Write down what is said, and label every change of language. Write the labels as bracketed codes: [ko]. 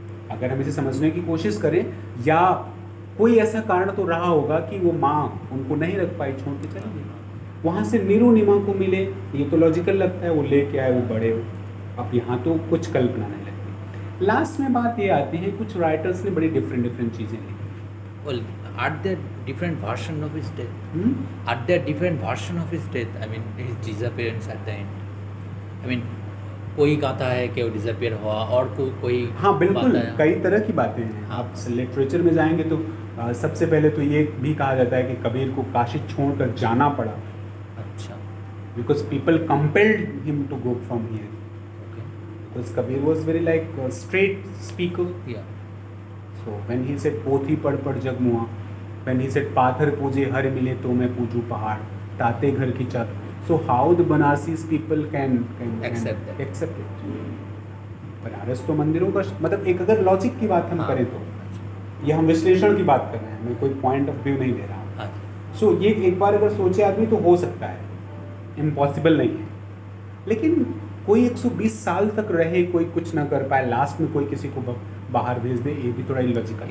[hi] अगर हम इसे समझने की कोशिश करें, या कोई ऐसा कारण तो रहा होगा कि वो माँ उनको नहीं रख पाई, छोड़ के चली गई, वहाँ से नीरू को मिले, ये तो लॉजिकल लगता है, वो लेके आए, वो बड़े हो। अब यहाँ तो कुछ कल्पना नहीं लगती। लास्ट में बात ये आती है, कुछ राइटर्स ने बड़ी डिफरेंट चीज़ें लिखी। [en] Well, are there different version of his death? Are there different version of his death? I mean, his disappearance at the end. I mean, [hi] कोई कहता है कि वो डिसअपियर हुआ और कोई हाँ बिल्कुल, बात है। कई तरह की बातें हैं। हाँ। आप लिटरेचर में जाएंगे तो सबसे पहले तो ये भी कहा जाता है कि कबीर को काशी छोड़कर जाना पड़ा, अच्छा, [en] Because people compelled him to go from here, okay, because Kabir was very like straight speaker. Yeah, So when he said [hi] पोथी पढ़ पढ़ जग मुआ, [en] when he said [hi] पाथर पूजे हर मिले तो मैं पूजू पहाड़, ताते घर की छत. [en] So how the Banarsis people can Accept that. accept it? [hi] Banaras तो मंदिरों का मतलब एक अगर लॉजिक की बात हम हाँ, करें तो अच्छा, ये हम विश्लेषण की बात कर रहे हैं, मैं कोई पॉइंट ऑफ व्यू नहीं दे रहा हूँ. हाँ, सो ये एक बार अगर सोचे आदमी तो हो सकता है, इम्पॉसिबल नहीं है. लेकिन कोई 120 साल तक रहे, कोई कुछ ना कर पाए, लास्ट में कोई किसी को बाहर भेज दे, ये भी थोड़ा इलॉजिकल है.